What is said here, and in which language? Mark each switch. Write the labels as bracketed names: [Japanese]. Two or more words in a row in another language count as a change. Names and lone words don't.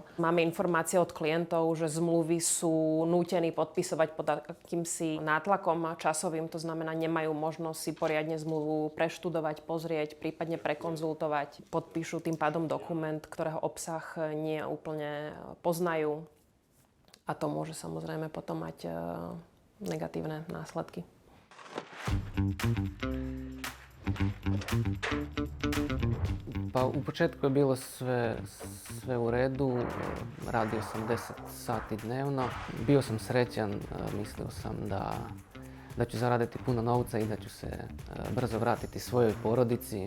[Slovak] Máme informácie od klientov, že zmluvy sú nútení podpisovať pod akýmsi nátlakom časovým, to znamená, nemajú možnosť si poriadne zmluvu preštudovať, pozrieť, prípadne prekonzultovať. Podpíšu tým pádom dokument, ktorého obsah nie úplne poznajú. A to môže samozrejme potom mať negatívne následky. [Serbian] Pa u početku je bilo sve u redu, radio sam 10 sati dnevno. Bio sam srećan, mislio sam da ću zaraditi puno novca i da ću se brzo vratiti svojoj porodici.